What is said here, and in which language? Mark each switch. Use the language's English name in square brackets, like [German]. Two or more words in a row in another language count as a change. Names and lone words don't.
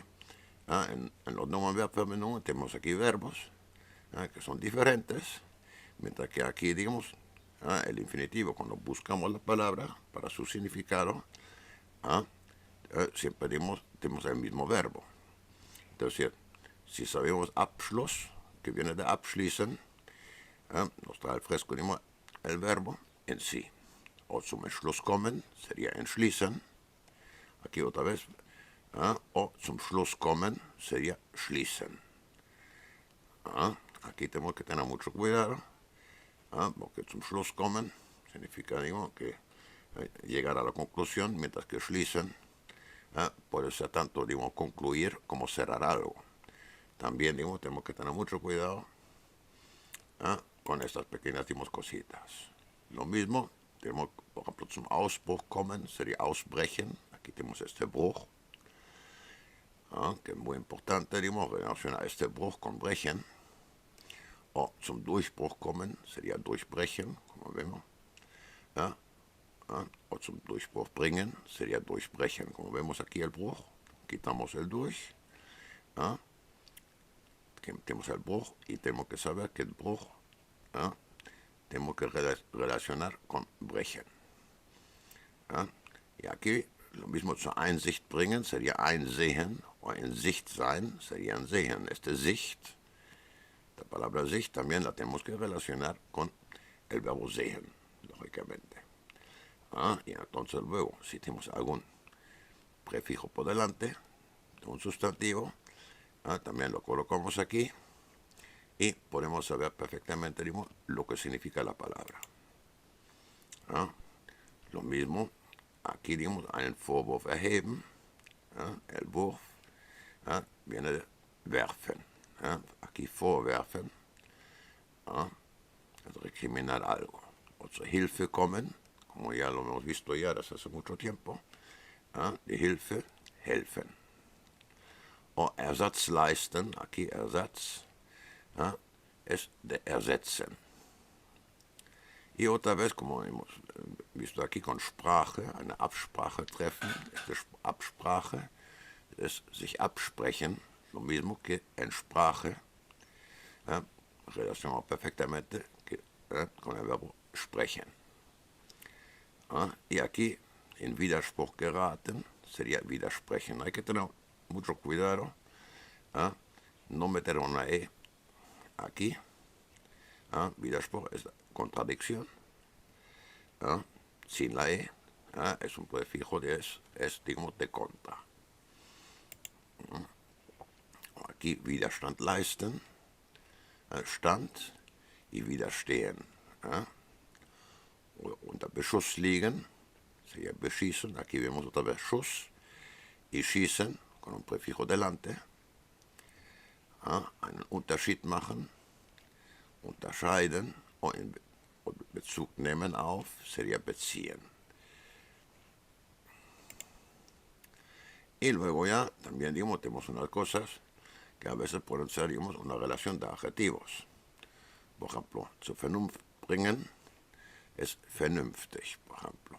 [Spanish] En los Nomenverbverbindungen tenemos aquí verbos que son diferentes, mientras que aquí, digamos, el infinitivo, cuando buscamos la palabra para su significado, siempre tenemos el mismo verbo. Entonces, si sabemos Abschluss, que viene de abschließen, nos trae al fresco, digamos, el verbo en sí. [German] O zum Entschluss kommen sería entschließen, [Spanish] aquí otra vez, o [German] zum Schluss kommen sería schließen. [Spanish] Aquí tenemos que tener mucho cuidado, porque [German] zum Schluss kommen [Spanish] significa, digamos, que llegar a la conclusión, mientras que schließen puede ser tanto, digamos, concluir como cerrar algo. También, digamos, tenemos que tener mucho cuidado con estas pequeñas, digamos, cositas. Lo mismo, tenemos, por ejemplo, [German] zum Ausbruch kommen sería ausbrechen. [Spanish] Aquí tenemos este Bruch, que es muy importante, digamos, relacionar este Bruch con brechen. O [German] zum Durchbruch kommen [Spanish] sería durchbrechen, como vemos. O [German] zum Durchbruch bringen [Spanish] sería durchbrechen, como vemos aquí el Bruch. Quitamos el durch. Tenemos el Bruch y tenemos que saber que el Bruch tenemos que relacionar con brechen. Y aquí lo mismo [German] zur Einsicht bringen [Spanish] sería einsehen, o en [German] Sicht sein [Spanish] sería en sehen. Este Sicht, la palabra Sicht también la tenemos que relacionar con el verbo sehen, lógicamente. Y entonces luego, si tenemos algún prefijo por delante de un sustantivo, también lo colocamos aquí y podemos saber perfectamente, digamos, lo que significa la palabra. Lo mismo, aquí, digamos, [German] einen Vorwurf erheben, [Spanish] el Wurf viene de werfen. Aquí vorwerfen, es recriminar algo. [German] O zur Hilfe kommen, [Spanish] como ya lo hemos visto ya desde hace mucho tiempo, [German] die Hilfe, helfen. O Ersatz leisten, [Spanish] aquí Ersatz, es de ersetzen. Y otra vez, como hemos visto aquí con Sprache, [German] eine Absprache treffen, [Spanish] esta Absprache es [German] sich absprechen, [Spanish] lo mismo que en Sprache, relacionado perfectamente con el verbo sprechen. Y aquí, en [German] Widerspruch geraten, [Spanish] sería widersprechen. Hay que tener mucho cuidado, no meter una E aquí. Widerspruch es contradicción. Sin la E, es un prefijo de es digamos, de contra. Aquí [German] Widerstand leisten, [Spanish] Stand y widerstehen. [German] Unter Beschuss liegen, [Spanish] sería beschießen, aquí vemos otra vez Schuss, y schießen, con un prefijo delante. [German] Einen Unterschied machen, unterscheiden, o in Bezug nehmen auf, [Spanish] sería beziehen. Y luego ya también, digamos, tenemos unas cosas que a veces pueden ser, digamos, una relación de adjetivos. Por ejemplo, [German] zur Vernunft bringen es vernünftig, [Spanish] por ejemplo.